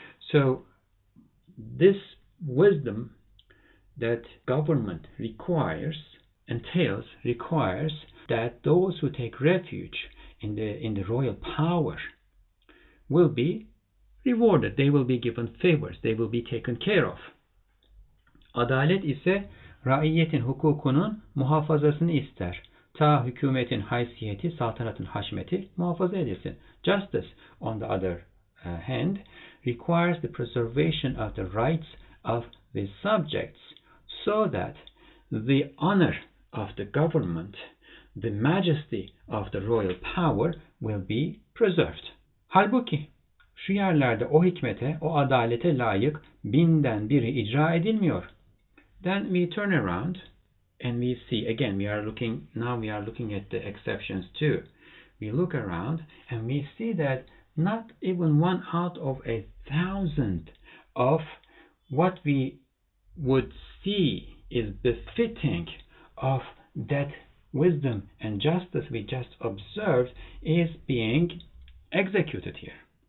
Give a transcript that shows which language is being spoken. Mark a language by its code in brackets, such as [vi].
[en] So this wisdom that government requires that those who take refuge in the royal power will be rewarded. They will be given favors. They will be taken care of. [tr] Adalet ise raiyetin hukukunun muhafazasını ister. ta hükümetin haysiyeti, saltanatın haşmeti muhafaza edilsin. [en] Justice, on the other hand, requires the preservation of the rights of the subjects so that the honor of the government, the majesty of the royal power will be preserved. [tr] Halbuki şu yerlerde o hikmete, o adalete layık binden biri icra edilmiyor. [en] Then we turn around and we see, again, we are looking at the exceptions too. We look around and we see that not even 1 out of 1,000 of what we would see is befitting of that wisdom and justice we just observed is being executed here.